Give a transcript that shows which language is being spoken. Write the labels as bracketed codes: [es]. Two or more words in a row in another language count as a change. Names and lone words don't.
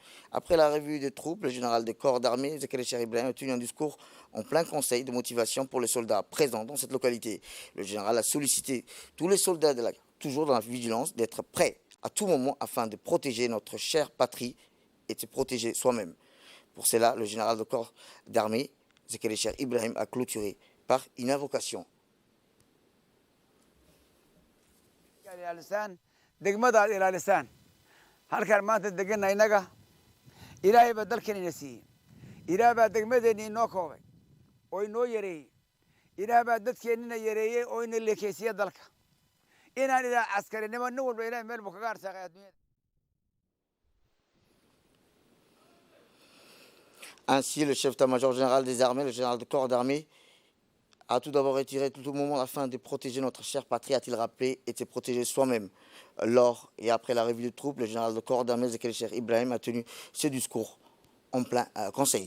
[fr] Après la revue des troupes, le général des corps d'armée, Zekele Cheikh Ibrahim, a tenu un discours en plein conseil de motivation pour les soldats présents dans cette localité. Le général a sollicité tous les soldats de la guerre, toujours dans la vigilance, d'être prêts à tout moment afin de protéger notre chère patrie et de se protéger soi-même. Pour cela, le général de corps d'armée, Zekele Cheikh Ibrahim, a clôturé par une invocation. [so] ilaalisaan degmadaad ilaalisaan halkaan maanta deganna innaga ilaahay baa dalkan ina siiyey ilaah baa degmadeenni inoo koobay oo inoo yareeyey ilaah baa dadkeennina yareeyey oo ina leekeysiya dalka inaan ilaa caskarinimo nin walba ilaahay meel buu kaga arsaaqay adduunyada. [fr] Ainsi, le chef d'état-major général des armées, le général de corps d'armée, a tout d'abord retiré tout au moment afin de protéger notre chère patrie, a-t-il rappelé, et de se protéger soi-même. Lors et après la revue de troupes, le général de corps d'armée, Zekele Cheikh Ibrahim, a tenu ce discours en plein conseil.